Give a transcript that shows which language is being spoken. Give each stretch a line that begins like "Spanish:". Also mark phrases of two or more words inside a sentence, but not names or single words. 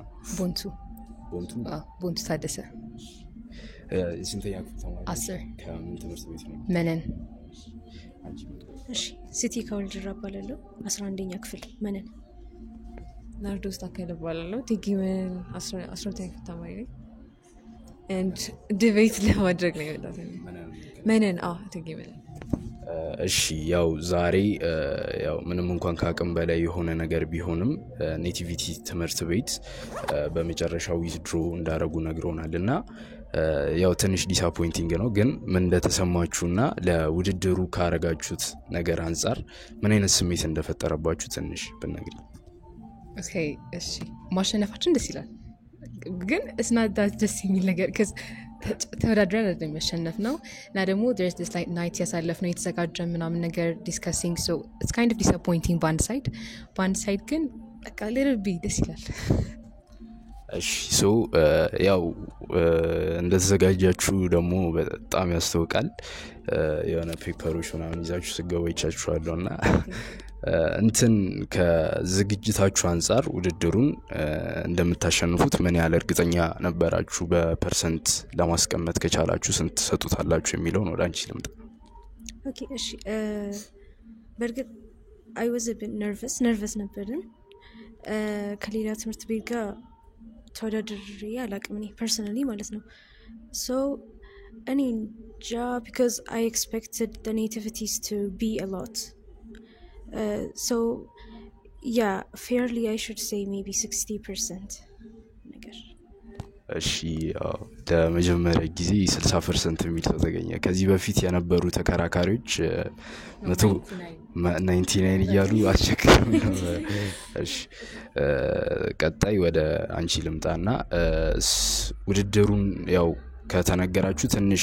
Amharic: ቦንቱ ታደሰ። ስንተኛ ክፍል ተማሪ? 10። ከምን ትምህርት ቤት ነው? መነን። እሺ ሲቲ ኮሌጅ እባላለሁ 11ኛ ክፍል መነን። ናርዶስ ታከለ እባላለሁ ቲጊመን 12ኛ ክፍል ተማሪ ነኝ።
English: and debate
Amharic: ለማድረግ ነው የመጣሁት። መነን ቲጊመን። እሺ ያው ዛሬ ያው ምንም እንኳን ከአቅም በላይ የሆነ ነገር ቢሆንም ኔቲቪቲ ትምህርት ቤት በመጨረሻው ዊዝድሮ እንዳረጉ ነግሮናልና ያው ትንሽ ዲስአፖይንቲንግ ነው። ግን ምን እንደተሰማችሁና ለውድድሩ ካረጋችሁት ነገር አንፃር ምን አይነት ስሜት እንደፈጠረባችሁ ትንሽ ብትነግሩኝ። ኦኬ እሺ፣ ማሸነፋችን ደስ ይላል፣ ግን
English: it's not that
Amharic: ደስ የሚል ነገር cuz ተወዳድረን አይደለም ያሸነፍ ነው እና ደግሞ
English: there's this like night
Amharic: ያሳለፍነው የተዘጋጀን ምናምን ነገር
English: discussing, so it's kind of disappointing band side
Amharic: ግን በቃ
English: little bit
Amharic: ደስ ይላል። እሺ ሶ ያው እንደተዘጋጃችሁ ደግሞ በጣም ያስተውቃል። የሆነ ፔፐሮች ምናምን ይዛችሁ ስገቡ ይቻችኋልና እንትን ከዝግጅታችሁ አንፃር ውድድሩን እንደምታሸንፉት ምን ያህል እርግጠኛ ነበራችሁ? በፐርሰንት ለማስቀመጥ ከቻላችሁ ስንት ሰጡታላችሁ የሚለው ነው። ዳንቺ ልምጣ።
English: ኦኬ
Amharic: እሺ፣ በርግጥ
English: I was a bit nervous
Amharic: ነበርን። ከሌላ ትምህርት ቤት ጋር ተወዳድሬ አላቅም እኔ
English: personally
Amharic: ማለት ነው።
English: so
Amharic: እኔ እንጃ
English: because I expected the nativities to be a lot. So yeah, fairly I should say maybe 60% ነገር።
Amharic: እሺ ለመጀመሪያ ጊዜ 60% የሚል ተገኘ። ከዚህ በፊት የነበሩ ተከራካሪዎች 199 እያሉ አስቸግረው ነበር። እሺ ቀጣይ ወደ አንቺ ልምጣና ውድድሩን ያው ከተነገራችሁ ትንሽ